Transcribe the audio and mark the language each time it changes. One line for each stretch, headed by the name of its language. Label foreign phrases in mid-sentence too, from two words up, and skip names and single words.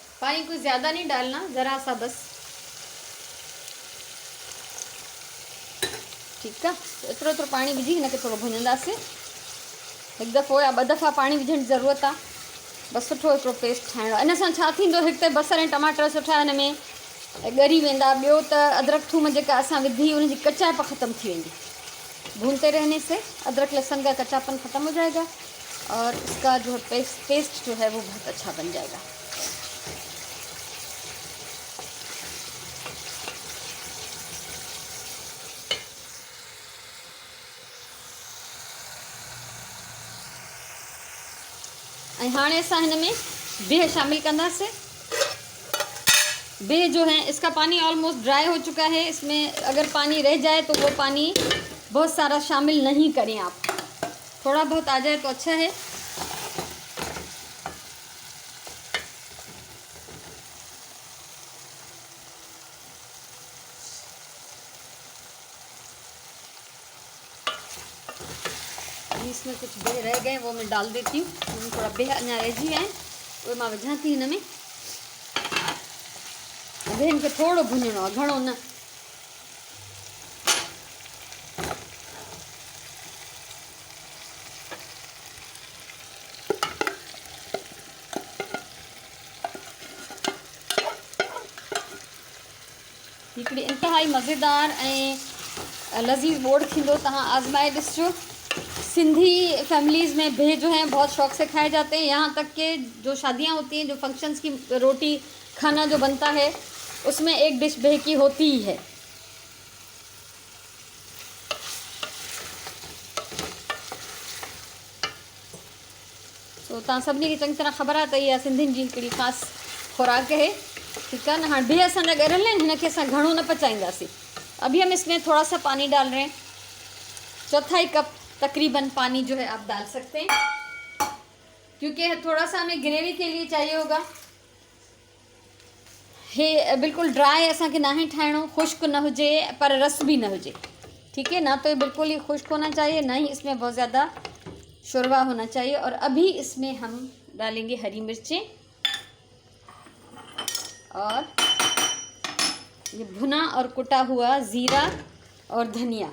Hindi: पानी कुछ ज़्यादा नहीं डालना, ज़रा सा बस। ठीक है,
Sindhi: एतिरो एतिरो पानी विझी हिनखे थोरो भुञंदासीं। हिकु दफ़ो या ॿ दफ़ा पाणी विझण जी ज़रूरत आहे। बसि सुठो हिकिड़ो पेस्ट ठाहिणो आहे। इन सां छा थींदो, हिकु त बसर ऐं टमाटर सुठा हिन में ॻरी वेंदा, ॿियो त अदरक थूम जेका असां विधी उनजी कचाइप ख़त्म थी वेंदी।
Hindi: भूनते रहने से अदरक लहसुन का कच्चापन ख़त्म हो जाएगा और इसका जो पेस्ट जो है वो बहुत अच्छा बन जाएगा।
Sindhi: हाणे असां हिन में बिह शामिल कंदासीं।
Hindi: बिह जो है इसका पानी
English: almost dry
Hindi: हो चुका है। इसमें अगर पानी रह जाए तो वो पानी बहुत सारा शामिल नहीं करें आप, थोड़ा बहुत आ जाए तो अच्छा है। इसमें कुछ बिह रह गए वो मैं डाल देती हूँ।
Sindhi: थोड़ा बिह अञा रहिजी आहिनि उहे मां विझां थी हिन में। बिहनि खे थोरो भुञणो आहे, घणो न। हिकिड़ी इंतहाई मज़ेदार ऐं लज़ीज़ बोड़ थींदो, तव्हां आज़माए ॾिसजो।
Hindi: सिंधी फैमिलीज़ में बिह जो हैं बहुत शौक़ से खाए जाते हैं। यहाँ तक कि जो शादियाँ होती हैं, जो फंक्शंस की रोटी खाना जो बनता है उसमें एक डिश बिह की होती ही है।
Sindhi: तो तव्हां सभिनी खे चङी तरह ख़बर आहे त इहा सिंधियुनि जी हिकिड़ी ख़ासि खुराक है। ठीकु आहे न। हाणे बिह असांजा ॻरियल आहिनि, हिनखे असां घणो न पचाईंदासीं।
Hindi: अभी हम इसमें थोड़ा सा पानी डाल रहे हैं, 1/4 कप तकरीबन पानी जो है आप डाल सकते हैं, क्योंकि थोड़ा सा हमें ग्रेवी के लिए चाहिए होगा।
Sindhi: हे बिल्कुल ड्राई असांखे ना ही ठाहिणो, खुश्क न हुजे पर रस भी न हुजे।
Hindi: ठीक है ना, तो ये बिल्कुल ही खुश्क होना चाहिए, ना ही इसमें बहुत ज़्यादा शोरबा होना चाहिए। और अभी इसमें हम डालेंगे हरी मिर्चें और ये भुना और कुटा हुआ ज़ीरा और धनिया।